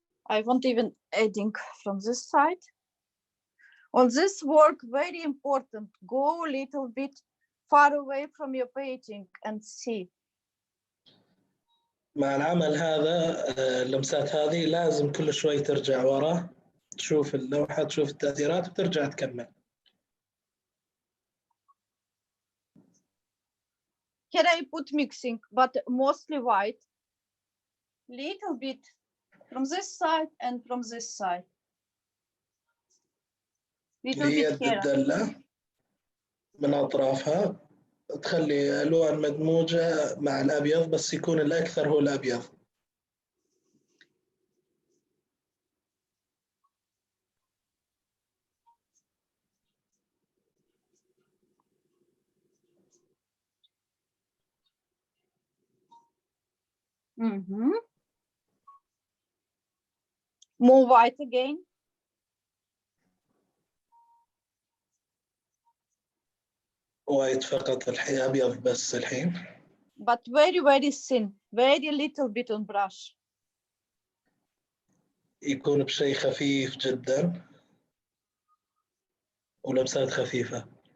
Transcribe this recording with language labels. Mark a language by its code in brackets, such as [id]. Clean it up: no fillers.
[en] I want even adding from this side. On this work, very important, go a little bit far away from your painting and see. [ar] مع العمل هذا اللمسات هذه لازم كل شوي ترجع ورا، تشوف اللوحة، تشوف التأثيرات وترجع تكمل. [en] Here I put mixing, but mostly white. Little bit from this side and from this side. Little bit here. [ar] الدلة من أطرافها تخلي ألوان مدموجة مع الأبيض، بس يكون الأكثر هو الأبيض. [en] More white again. [ar] وايت فقط الحين، أبيض بس الحين. [en] But very, very thin, very little bit on brush. [ar] يكون بشيء خفيف جدا ولمسات خفيفة.